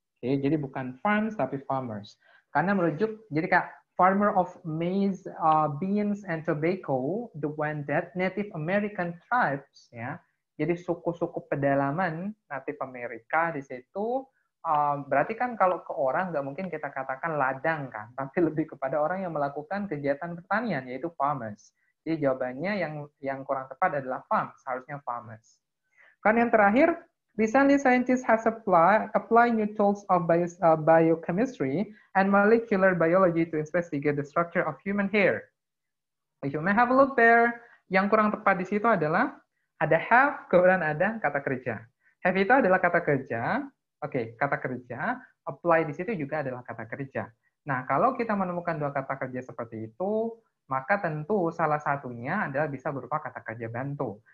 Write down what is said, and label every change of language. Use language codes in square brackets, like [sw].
[id] Oke, jadi bukan farms tapi farmers. Karena merujuk, jadi Kak, [en] farmer of maize, beans, and tobacco, the one that Native American tribes, [id] ya, jadi suku-suku pedalaman Native Amerika di situ, berarti kan kalau ke orang nggak mungkin kita katakan ladang kan, tapi lebih kepada orang yang melakukan kegiatan pertanian, yaitu farmers. Jadi jawabannya yang kurang tepat adalah farms, harusnya farmers. Kan yang terakhir, [en] recently scientists has applied new tools of biochemistry and molecular biology to investigate the structure of human hair. You may have a look there. [id] Yang kurang tepat di situ adalah ada have, kemudian ada kata kerja. Have itu adalah kata kerja. Oke, kata kerja. Apply di situ juga adalah kata kerja. Nah, kalau kita menemukan dua kata kerja seperti itu, maka tentu salah satunya adalah bisa berupa kata kerja bantu.